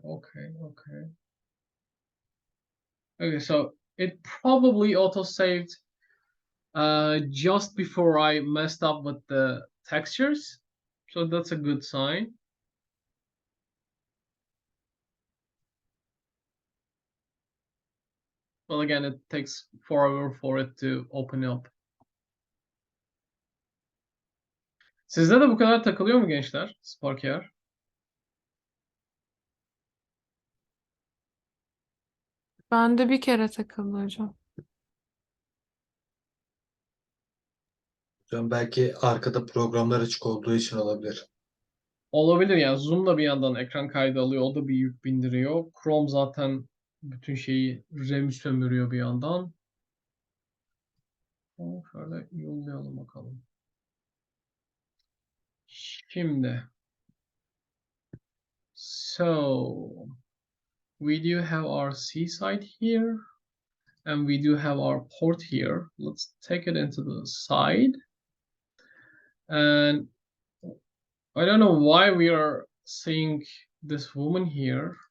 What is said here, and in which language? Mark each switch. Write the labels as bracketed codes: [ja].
[en] Okay, so it probably autosaved just before I messed up with the textures. So that's a good sign. Well, again, it takes forever for it to open up. [tr] Sizde de bu kadar takılıyor mu gençler? Spark AR. Bende bir kere takıldı hocam. Hocam belki arkada programlar açık olduğu için olabilir. Olabilir yani. Zoom da bir yandan ekran kaydı alıyor. O da bir yük bindiriyor. Chrome zaten bütün şeyi RAM'i sömürüyor bir yandan. Şöyle yollayalım bakalım. Şimdi. [en] So we do have our C side here. And we do have our port here. Let's take it into the side. And I don't know why we are seeing this woman here.